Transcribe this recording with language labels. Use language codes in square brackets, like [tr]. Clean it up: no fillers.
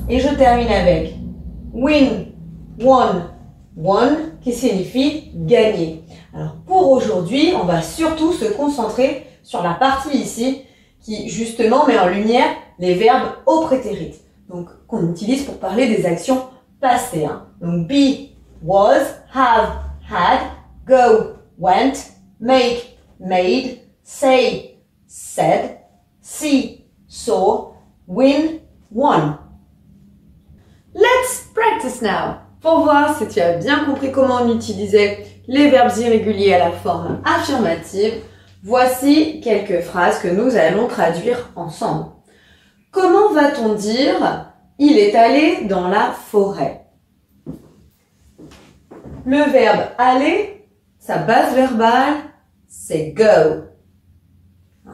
[fr] Et je termine avec win, won, won, qui signifie gagner. Alors pour aujourd'hui, on va surtout se concentrer sur la partie ici qui justement met en lumière les verbes au prétérit. Donc qu'on utilise pour parler des actions passées. [en] Donc be, was, have, had, go, went, make, made, say, said, see, saw, win, won. Let's practice now. [fr] Pour voir si tu as bien compris comment on utilisait les verbes irréguliers à la forme affirmative, voici quelques phrases que nous allons traduire ensemble. Comment va-t-on dire « il est allé dans la forêt » Le verbe « aller », sa base verbale, c'est « go ».